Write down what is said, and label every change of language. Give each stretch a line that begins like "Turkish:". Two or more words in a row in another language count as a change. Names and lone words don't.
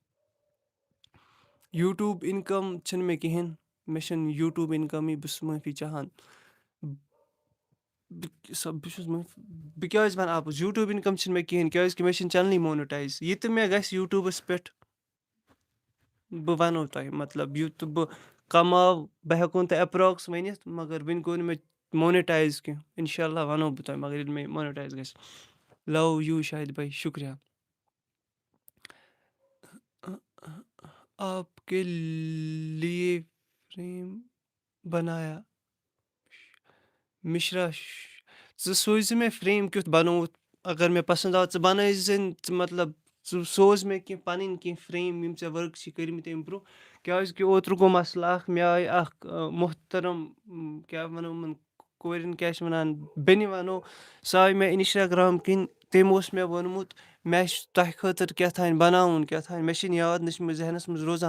Kashmiri: یوٗٹیوٗب اِنکَم چھِنہٕ مےٚ کِہیٖنۍ مےٚ چھِنہٕ یوٗٹیوٗب اِنکَمٕے بہٕ چھُس معٲفی چاہان بہٕ کیٛازِ وَنہٕ اَپُز یوٗٹیوٗب اِنکَم چھِنہٕ مےٚ کِہیٖنۍ کیٛازِکہِ مےٚ چھِنہٕ چَنلٕے مونِٹایز یہِ تہِ مےٚ گژھِ یوٗٹیوٗبَس پٮ۪ٹھ بہٕ وَنو تۄہہِ مطلب یُتھ بہٕ کَماو بہٕ ہٮ۪کو نہٕ تۄہہِ اٮ۪پراکٕس ؤنِتھ مگر وٕنہِ گوٚو نہٕ مےٚ مونِٹایز کینٛہہ
Arabic: اِنشاء اللہ
Kashmiri: وَنو بہٕ تۄہہِ مگر ییٚلہِ مےٚ مونِٹایز گژھِ
English: love you
Kashmiri: شاہِد بھاے شُکریہ
Urdu: آپ کے لیے فرٛیم بنایا
Kashmiri: مِشرا ژٕ سوٗزِ مےٚ فرٛیم کیُتھ بَنووُتھ اگر مےٚ پَسنٛد آو ژٕ بَنٲیزٮ۪ن ژٕ مطلب ژٕ سوز مےٚ کینٛہہ پَنٕنۍ کینٛہہ فرٛیم یِم ژےٚ ؤرٕک چھی کٔرمٕتۍ اَمہِ برٛونٛہہ کیٛازِکہِ اوترٕ گوٚو مَسلہٕ اَکھ مےٚ آیہِ اَکھ محترم کیٛاہ وَنو یِمَن کورٮ۪ن کیٛاہ چھِ وَنان بیٚنہِ وَنو سۄ آے مےٚ اِنسٹاگرٛام کِنۍ تٔمۍ اوس مےٚ ووٚنمُت مےٚ چھِ تۄہہِ خٲطرٕ کیٛاتھانۍ بَناوُن کیٛاتھانۍ مےٚ چھِنہٕ یاد نہ چھِ مےٚ ذہنَس منٛز روزان.